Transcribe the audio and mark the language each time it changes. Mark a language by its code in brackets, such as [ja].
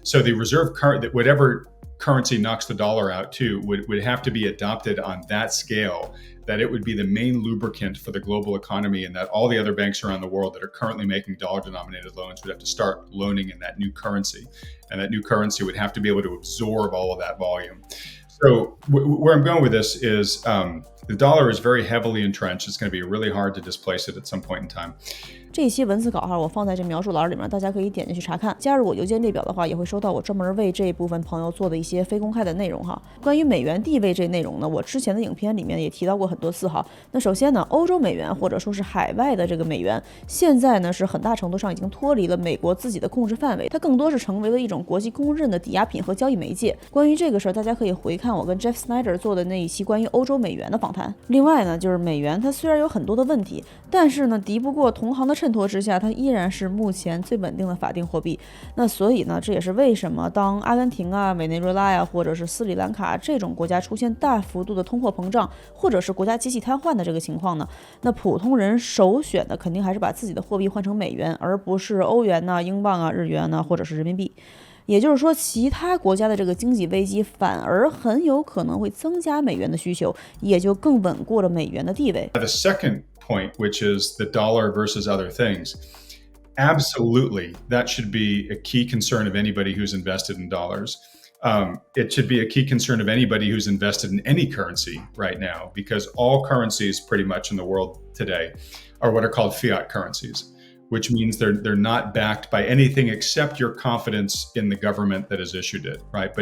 [en] So the reserve current, whatever currency knocks the dollar out to, would have to be adopted on that scale, that it would be the main lubricant for the global economy, and that all the other banks around the world that are currently making dollar-denominated loans would have to start loaning in that new currency. And that new currency would have to be able to absorb all of that volume. So where I'm going with this is the dollar is very heavily entrenched. It's going to be really hard to displace it at some point in time. [zh] 这些文字稿我放在这描述栏里面，大家可以点进去查看。加入我邮件列表的话，也会收到我专门为这一部分朋友做的一些非公开的内容哈。关于美元地位这内容呢，我之前的影片里面也提到过很多次哈。那首先呢，欧洲美元或者说是海外的这个美元，现在呢是很大程度上已经脱离了美国自己的控制范围，它更多是成为了一种国际公认的抵押品和交易媒介。关于这个事儿，大家可以回看我跟 Jeff Snyder 做的那一期关于欧洲美元的访谈。另外呢，就是美元它虽然有很多的问题，但是呢敌不过同行的衬托之下，它依然是目前最稳定的法定货币。那所以呢，这也是为什么当阿根廷啊、委内瑞拉呀，或者是斯里兰卡这种国家出现大幅度的通货膨胀，或者是国家机器瘫痪的这个情况呢，那普通人首选的肯定还是把自己的货币换成美元，而不是欧元呐、英镑啊、日元呐，或者是人民币。也就是说，其他国家的这个经济危机反而很有可能会增加美元的需求，也就更稳固了美元的地位。 [en] The second point, which is the dollar versus other things, absolutely, that should be a key concern of anybody who's invested in dollars. It should be a key concern of anybody who's invested in any currency right now, because all currencies pretty much in the world today are what are called fiat currencies, which means they're not backed by anything except your confidence in the government that has issued it, right?